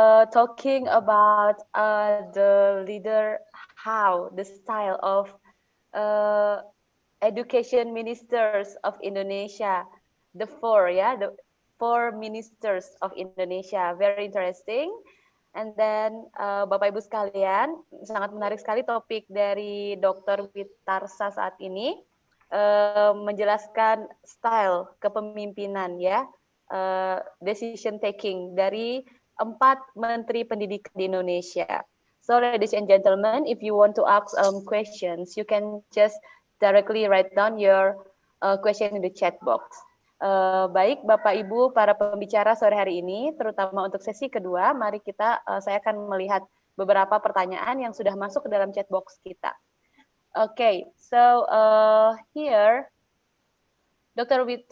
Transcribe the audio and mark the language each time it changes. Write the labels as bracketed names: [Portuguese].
[English] Talking about the leader, how the style of education ministers of Indonesia, the four ministers of Indonesia, very interesting. [Indonesian] And then Bapak Ibu sekalian, sangat menarik sekali topik dari Dr. Witarsa saat ini, menjelaskan style kepemimpinan ya, decision taking dari 4 Menteri Pendidikan di Indonesia. [English] So ladies and gentlemen, if you want to ask questions, you can just directly write down your question in the chat box. [Indonesian] Baik Bapak Ibu para pembicara sore hari ini, terutama untuk sesi kedua, mari saya akan melihat beberapa pertanyaan yang sudah masuk ke dalam chat box kita. [English] Okay, so here Dr.